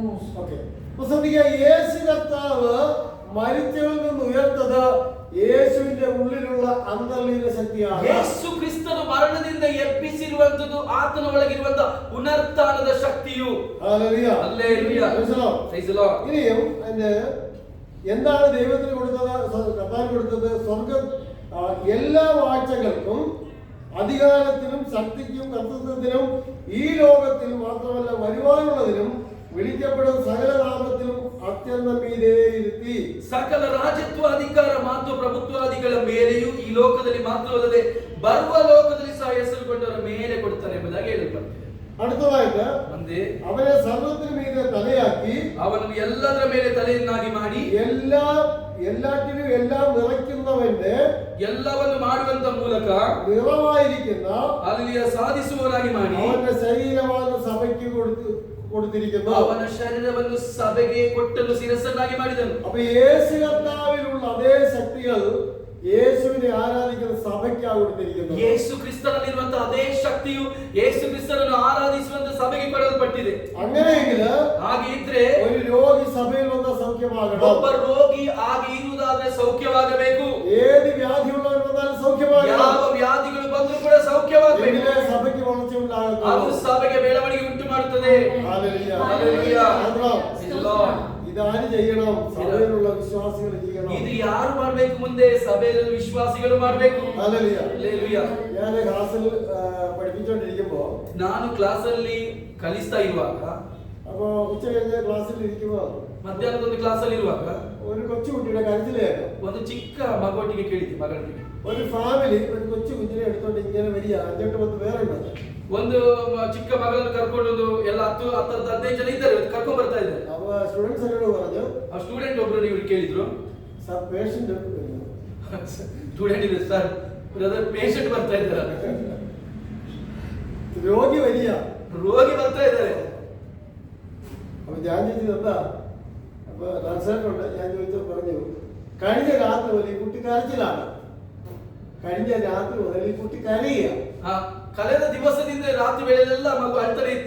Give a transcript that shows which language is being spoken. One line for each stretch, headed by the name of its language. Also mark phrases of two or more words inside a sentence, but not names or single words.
Malayalam: ഓക്കേ. അപ്പോൾ യേശു കർത്താവ് മരിച്ചവരിൽ നിന്ന് ഉയർത്തത് യേശുവിന്റെ ഉള്ളിലുള്ള അന്തർലീന ശക്തിയാണ്.
Kannada: ಯೇಸು ಕ್ರಿಸ್ತನು ಮರಣದಿಂದ ಎಬ್ಬಿಸಿರುವಂತದ್ದು ಆತನ ಒಳಗಿರುವಂತ ಪುನರುತ್ಥಾನದ ಶಕ್ತಿಯು.
Malayalam: ഹല്ലേലൂയ. ഹല്ലേലൂയ.
English: praise the Lord.
Malayalam: ഇനിയും എന്താണ് ദൈവത്തിന് കൊടുത്തത്, കർത്താൻ കൊടുത്തത്? സ്വർഗം എല്ലാ വാഴ്ചകൾക്കും അധികാരത്തിനും ശക്തിക്കും കർത്തൃത്വത്തിനും ഈ ലോകത്തിൽ മാത്രമല്ല വരുവാനുള്ളതിനും വിളിക്കപ്പെടുന്ന സകല നാമത്തിലും അത്യന്തം മീതെ ഇരുത്തി.
Kannada: ಸಕಲ ರಾಜತ್ವ ಅಧಿಕಾರ ಮತ್ತು ಪ್ರಭುತ್ವಾದಿಗಳ ಮೇಲೆಯೂ ಈ ಲೋಕದಲ್ಲಿ ಮಾತ್ರವಲ್ಲದೆ ಬರುವ ಲೋಕದಲ್ಲಿ ಸಹ ಹೆಸರುಗೊಂಡವರ ಮೇಲೆ ಕೊಡ್ತಾನೆ ಎಂಬುದಾಗಿ ಹೇಳಲ್ಪಟ್ಟಿದೆ.
Malayalam: അടുത്തതായിട്ട്
Kannada: ಮುಂದೆ
Malayalam: അവനെ സർവ്വത്തിന് മീതെ തലയാക്കി
Kannada: ಅವನನ್ನು ಎಲ್ಲದರ ಮೇಲೆ ತಲೆಯನ್ನಾಗಿ ಮಾಡಿ
Malayalam: എല്ലാറ്റിനും എല്ലാം നിറയ്ക്കുന്നവന്റെ
Kannada: ಎಲ್ಲವನ್ನು ಮಾಡುವಂತ ಮೂಲಕ
Malayalam: നിറവായിരിക്കുന്ന
Kannada: ಅಲ್ಲಿಯ ಸಾಧಿಸುವವನಾಗಿ ಮಾಡಿ
Malayalam: അവന്റെ ശരീരമാണ് സഭയ്ക്ക് കൊടുത്തിരിക്കുന്നു.
Kannada: ಅವನ ಶರೀರವನ್ನು ಸಭೆಗೆ ಕೊಟ್ಟನು, ಶಿರಸ್ಸನ್ನಾಗಿ ಮಾಡಿದನು.
Malayalam: അപ്പൊ യേശു കർത്താവിലുള്ള അതേ ശക്തികൾ യേശുവിനെ ആരാധിക്കുന്ന സഭയ്ക്കാണ് കൊടുത്തിരിക്കുന്നത്.
Kannada: ಯೇಸು ಕ್ರಿಸ್ತನಲ್ಲಿರುವಂತಹ ಅದೇ ಶಕ್ತಿಯು ಯೇಸು ಕ್ರಿಸ್ತನನ್ನು ಆರಾಧಿಸುವಂತ ಸಭೆಗೆ ಕೊಡಲ್ಪಟ್ಟಿದೆ.
Malayalam: അങ്ങനെയെങ്കിൽ
Kannada: ಹಾಗೆ ಇದ್ರೆ
Malayalam: ഒരു രോഗി സഭയിൽ വന്ന സൗഖ്യമാകണം.
Kannada: ಒಬ್ಬ ರೋಗಿ ಹಾಗೆ ಇರುವುದಾದ್ರೆ ಸೌಖ್ಯವಾಗಬೇಕು.
Malayalam: ഏത് വ്യാധിയുള്ളവർ വന്നാലും സൗഖ്യമാകണം.
Kannada: ಯಾವ ವ್ಯಾಧಿಗಳು ಬಂದರೂ ಕೂಡ ಸೌಖ್ಯವಾಗಬೇಕು.
Malayalam: എങ്കിലേ സഭയ്ക്ക് വളർച്ച ഉണ്ടാകും.
Kannada: ಅದು ಸಭೆಗೆ ಬೆಳವಣಿಗೆ ಉಂಟು ಮಾಡುತ್ತದೆ.
Malayalam: ഹല്ലേലൂയ. ഹല്ലേലൂയ. ഇതാര് ചെയ്യണം? സഭയിലുള്ള വിശ്വാസികൾ ചെയ്യണം.
Kannada: ಇದು ಯಾರು ಮಾಡಬೇಕು? ಮುಂದೆ ಸಭೆಯಲ್ಲಿ ವಿಶ್ವಾಸಿಗಳು ಮಾಡಬೇಕು.
Malayalam: ഹല്ലേലൂയ.
Kannada: ಹಲ್ಲೆಲೂಯ.
Malayalam: ഞാൻ ക്ലാസ്സിൽ പഠിപ്പിച്ചുകൊണ്ടിരിക്കുമ്പോ
Kannada: ನಾನು ಕ್ಲಾಸ್ ಅಲ್ಲಿ ಕಲಿಸ್ತಾ ಇರುವಾಗ,
Malayalam: അപ്പൊ ഉച്ച കഴിഞ്ഞ് ക്ലാസ്സിൽ ഇരിക്കുമ്പോ
Kannada: ಮಧ್ಯಾಹ್ನದ ಒಂದು ಕ್ಲಾಸ್ ಅಲ್ಲಿ ಇರುವಾಗ
Malayalam: ഒരു കൊച്ചുകുട്ടിയുടെ കരച്ചിലേട്ടോ.
Kannada: ಒಂದು ಚಿಕ್ಕ ಮಗುವೊಟ್ಟಿಗೆ ಕೇಳಿದ್ದೆ, ಮಗಳಿಗೆ.
Malayalam: ഒരു ഫാമിലി ഒരു കൊച്ചു കുഞ്ഞിനെ എടുത്തോണ്ട് ഇങ്ങനെ വരിക. 5-8 പേരുണ്ട്.
Kannada: ಒಂದು ಚಿಕ್ಕ ಮಗಳನ್ನು ಕರ್ಕೊಂಡು ಎಲ್ಲ 10-15 ಜನ ಇದ್ದಾರೆ, ಕರ್ಕೊಂಡು ಬರ್ತಾ ಇದ್ದಾರೆ.
Malayalam: അപ്പൊ സ്റ്റുഡൻസ് എന്നോട് പറഞ്ഞു,
Kannada: ಆ ಸ್ಟೂಡೆಂಟ್ ಒಬ್ರು ಇವ್ರು ಕೇಳಿದ್ರು,
English: sir patient
Kannada: ಸ್ಟೂಡೆಂಟ್ ಇದೆ ಸರ್,
English: brother patient
Kannada: ಬರ್ತಾ ಇದ್ದಾರೆ,
Malayalam: രോഗി വരിക,
Kannada: ರೋಗಿ ಬರ್ತಾ ಇದ್ದಾರೆ.
Malayalam: അപ്പൊ ഞാൻ ചോദിച്ചത് എന്താ? അപ്പൊ ട്രാൻസ്ലേറ്റർ ഉണ്ട്. ഞാൻ ചോദിച്ചു, പറഞ്ഞു കഴിഞ്ഞ രാത്രി മുതൽ ഈ കുട്ടി കരച്ചിലാണ്. കഴിഞ്ഞ രാത്രി മുതൽ ഈ കുട്ടി കരയുക.
Kannada: ಕಳೆದ ದಿವಸದಿಂದ ರಾತ್ರಿ ವೇಳೆಯಲ್ಲೆಲ್ಲ ಮಗು ಅಳ್ತಾನೆ ಇತ್ತು.